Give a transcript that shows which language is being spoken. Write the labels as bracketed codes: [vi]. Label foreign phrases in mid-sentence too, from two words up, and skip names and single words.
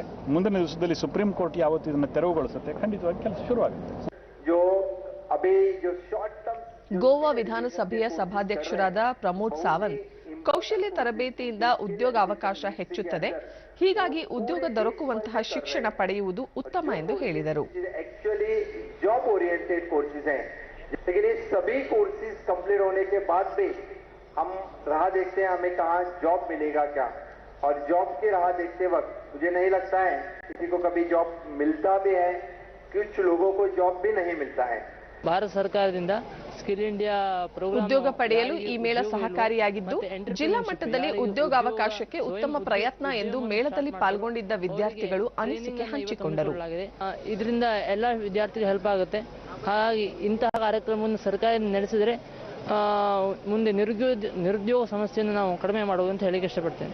[kn] ಮುಂದಿನ ದಿವಸದಲ್ಲಿ ಸುಪ್ರೀಂ ಕೋರ್ಟ್ ಯಾವತ್ತು ಇದನ್ನು ತೆರವುಗೊಳಿಸುತ್ತೆ ಖಂಡಿತವಾಗಿ ಕೆಲಸ ಶುರುವಾಗುತ್ತೆ. ಗೋವಾ ವಿಧಾನಸಭೆಯ ಸಭಾಧ್ಯಕ್ಷರಾದ ಪ್ರಮೋದ್ ಸಾವಂತ್, ಕೌಶಲ್ಯ ತರಬೇತಿಯಿಂದ ಉದ್ಯೋಗ ಅವಕಾಶ ಹೆಚ್ಚುತ್ತದೆ, ಹೀಗಾಗಿ ಉದ್ಯೋಗ ದೊರಕುವಂತಹ ಶಿಕ್ಷಣ ಪಡೆಯುವುದು ಉತ್ತಮ ಎಂದು ಹೇಳಿದರು. [hi] हम राह देखते हैं हमें कहाँ जॉब मिलेगा क्या, और जॉब की राह देखते वक्त मुझे नहीं लगता है किसी को कभी जॉब मिलता भी है, कुछ लोगों को जॉब भी नहीं मिलता है. [kn] ಭಾರತ ಸರ್ಕಾರದಿಂದ ಸ್ಕಿಲ್ ಇಂಡಿಯಾ ಪ್ರೋಗ್ರಾಂ ಉದ್ಯೋಗ ಪಡೆಯಲು ಈ ಮೇಳ ಸಹಕಾರಿಯಾಗಿದ್ದು ಜಿಲ್ಲಾ ಮಟ್ಟದಲ್ಲಿ ಉದ್ಯೋಗಾವಕಾಶಕ್ಕೆ ಉತ್ತಮ ಪ್ರಯತ್ನ ಎಂದು ಮೇಳದಲ್ಲಿ ಪಾಲ್ಗೊಂಡಿದ್ದ ವಿದ್ಯಾರ್ಥಿಗಳು ಅನಿಸಿಕೆ ಹಂಚಿಕೊಂಡರು. ಇದರಿಂದ ಎಲ್ಲ ವಿದ್ಯಾರ್ಥಿಗಳಿಗೆ ಹೆಲ್ಪ್ ಆಗುತ್ತೆ. ಹಾಗಾಗಿ ಇಂತಹ ಕಾರ್ಯಕ್ರಮವನ್ನು ಸರ್ಕಾರ ನಡೆಸಿದರೆ ಮುಂದೆ ನಿರುದ್ಯೋಗ ಸಮಸ್ಯೆಯನ್ನು ನಾವು ಕಡಿಮೆ ಮಾಡಬಹುದು ಅಂತ ಹೇಳಿಕ್ಕೆ ಇಷ್ಟಪಡ್ತೇನೆ.